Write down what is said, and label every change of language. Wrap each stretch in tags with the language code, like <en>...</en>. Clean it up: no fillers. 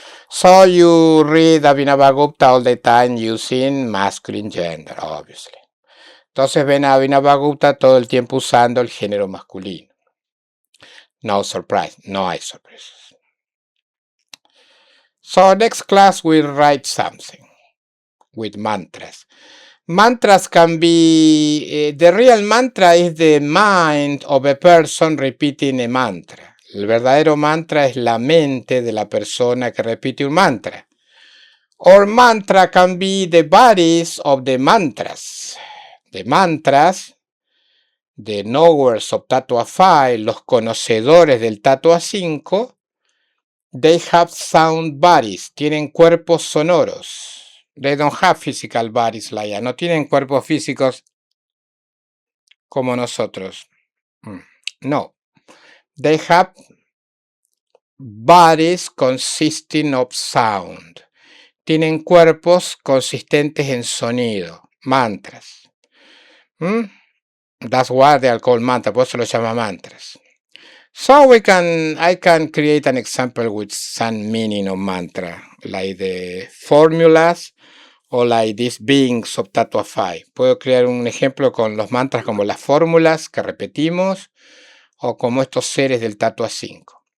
<en>So you read Abhinavagupta all the time using masculine gender, obviously.</en> <es>Entonces ven a Abhinavagupta todo el tiempo usando el género masculino.</es> <en>No surprise,</en> <es>no hay sorpresas.</es> <en>So next class we'll write something with mantras. Mantras can be, the real mantra is the mind of a person repeating a mantra.</en> <es>El verdadero mantra es la mente de la persona que repite un mantra.</es> <en>Or mantra can be the bodies of the mantras. The mantras, the knowers of Tattva 5,</en> <es>los conocedores del Tattva 5,</es> <en>they have sound bodies,</en> <es>tienen cuerpos sonoros.</es> <en>They don't have physical bodies like that.</en> <es>No tienen cuerpos físicos como nosotros. No.</es> <en>They have bodies consisting of sound.</en> <es>Tienen cuerpos consistentes en sonido.</es> <en>Mantras. That's why they are called mantras.</en> <es>Por eso lo llama mantras.</es> <en>So I can create an example with some meaning of mantra, like the formulas o like these beings of Tattva 5.</en> <es>Puedo crear un ejemplo con los mantras como las fórmulas que repetimos o como estos seres del Tattva 5.</es>